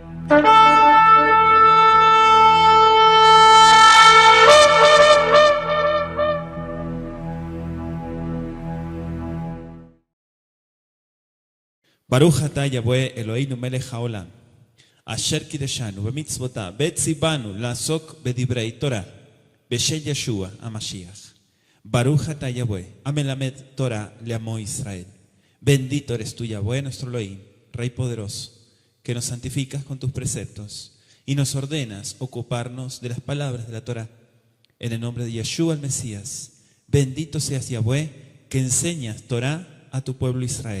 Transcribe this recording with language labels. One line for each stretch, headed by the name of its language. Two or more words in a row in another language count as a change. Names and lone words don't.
Hebrew: ברוך אתה יהוה אלוהינו מלך העולם אשר קדשנו במצוותיו וציוונו לעסוק בדברי תורה בשם ישוע המשיח. ברוך אתה יהוה המלמד תורה לעמו ישראל.
Spanish: Bendito eres tú, Yahweh, nuestro Elohim, Rey poderoso, que nos santificas con tus preceptos y nos ordenas ocuparnos de las palabras de la Torah. En el nombre de Yeshua el Mesías, bendito seas, Yahweh, que enseñas Torah a tu pueblo Israel.